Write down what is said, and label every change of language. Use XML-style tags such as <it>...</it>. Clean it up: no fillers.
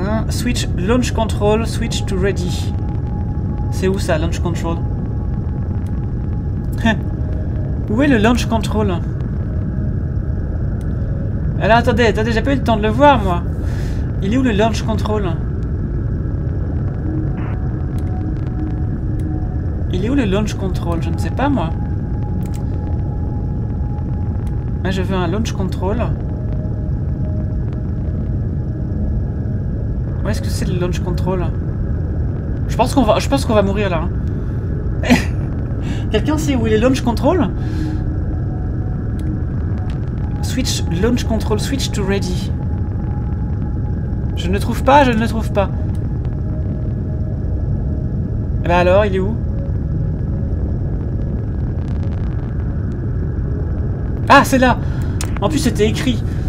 <en>Switch launch control, switch to ready.</en> <fr>C'est où ça, launch control? Où est le launch control? Alors attendez, j'ai pas eu le temps de le voir moi. Il est où le launch control? Il est où le launch control? Je ne sais pas moi. Moi je veux un launch control. Où est-ce que c'est le launch control? Je pense qu'on va mourir là. Hein. Quelqu'un sait où est les launch control?</fr> <en>Switch, launch control, switch to ready.</en> <fr>Je ne le trouve pas, je ne le trouve pas. Eh ben alors, il est où? Ah, c'est là! En plus, c'était écrit.</fr>